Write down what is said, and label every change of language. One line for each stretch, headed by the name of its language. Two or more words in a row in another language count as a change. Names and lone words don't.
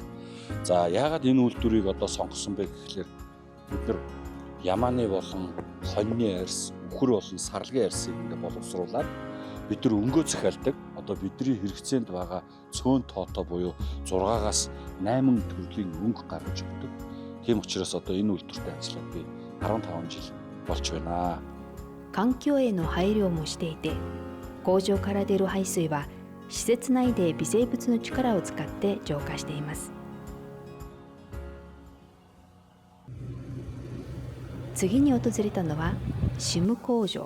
Mongolian: За яагаад энэ үйлдвэрийг одоо сонгосон бэ гэхлээр бид нар ямааны болон хоньны арьс, үхэр болон сарлагын арьсыг ингээд боловсруулад бид нар өнгөө захиалдаг. Одоо бидний хэрэгцээнд байгаа цөөн тоотой буюу 6-аас 8 төрлийн өнгө гаргаж өгдөг. Тийм учраас одоо энэ үйлдвэртэй ажиллаад би 15 жил болж байна.
Japanese: 環境への配慮もしていて、工場から出る排水は施設内で微生物の力を使って浄化しています。次に訪れたのはシム工場。